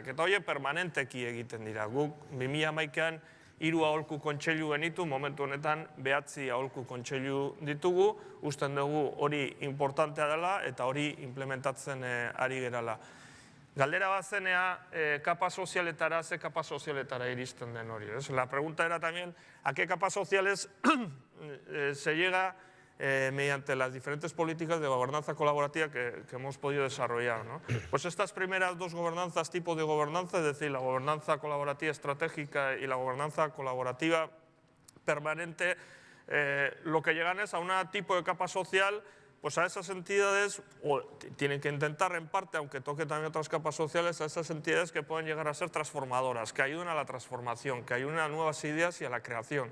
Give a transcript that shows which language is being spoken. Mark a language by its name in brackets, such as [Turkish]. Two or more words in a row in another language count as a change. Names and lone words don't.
[Basque] Eta horiek permanenteki egiten dira. Guk 2011an 3 aholku kontseilu genitu, momentu honetan 9 aholku kontseilu ditugu, usten dugu hori importantea dela eta hori implementatzen ari gerala. Galdera bat zenea, kapa sozialetara, ze kapa sozialetara iristen den hori. [Spanish] La pregunta era también, ¿a qué capas sociales se llega mediante las diferentes políticas de gobernanza colaborativa que hemos podido desarrollar? Pues estas primeras dos gobernanzas, tipos de gobernanza, es decir, la gobernanza colaborativa estratégica y la gobernanza colaborativa permanente, lo que llegan es a un tipo de capa social, pues a esas entidades, o tienen que intentar en parte, aunque toque también otras capas sociales, a esas entidades que pueden llegar a ser transformadoras, que ayuden a la transformación, que ayuden a nuevas ideas y a la creación.